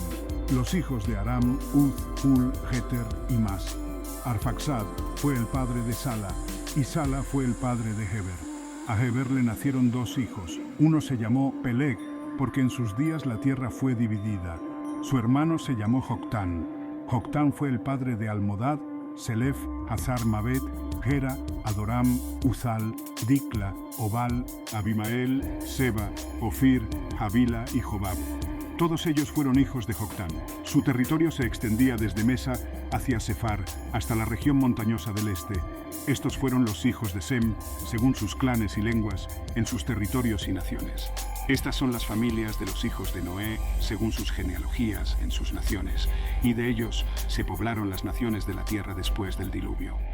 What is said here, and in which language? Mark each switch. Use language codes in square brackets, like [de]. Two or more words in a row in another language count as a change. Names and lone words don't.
[es] Los hijos de Aram, Uz, Hul, Geter y Mas. Arfaxad fue el padre de Sala, y Sala fue el padre de Heber. A Heber le nacieron dos hijos. Uno se llamó Peleg, porque en sus días la tierra fue dividida. Su hermano se llamó Joctán. Joctán fue el padre de Almodad, Selef, Hazar Mabet, Gera, Adoram, Uzal, Dicla, Obal, Abimael, Seba, Ofir, Havila y Jobab. Todos ellos fueron hijos de Joctán. Su territorio se extendía desde Mesa hacia Sefar, hasta la región montañosa del este. Estos fueron los hijos de Sem, según sus clanes y lenguas, en sus territorios y naciones. Estas son las familias de los hijos de Noé, según sus genealogías, en sus naciones, y de ellos se poblaron las naciones de la tierra después del diluvio.